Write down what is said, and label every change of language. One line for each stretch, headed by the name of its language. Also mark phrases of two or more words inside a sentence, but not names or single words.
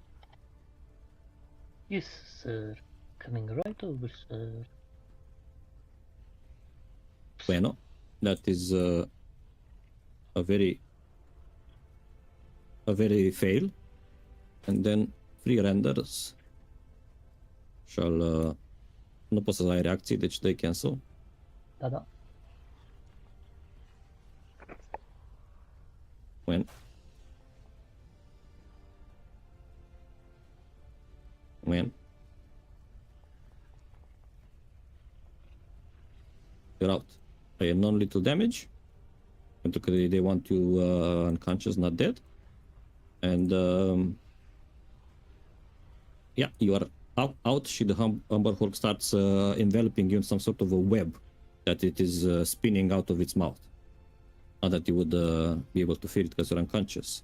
English: Yes, sir. Coming right over, sir. Bueno, that is a very fail. And then free renders shall
Romanian: nu poți să ai reacții, deci dai cancel. Da.
English: When you're out. A non-lethal damage,
Romanian: pentru că
English: they want you unconscious, not dead. And yeah, you are out. Și the Umberhulk starts enveloping you in some sort of a web that it is spinning out of its mouth. Not that you would be able to feel it because you're unconscious.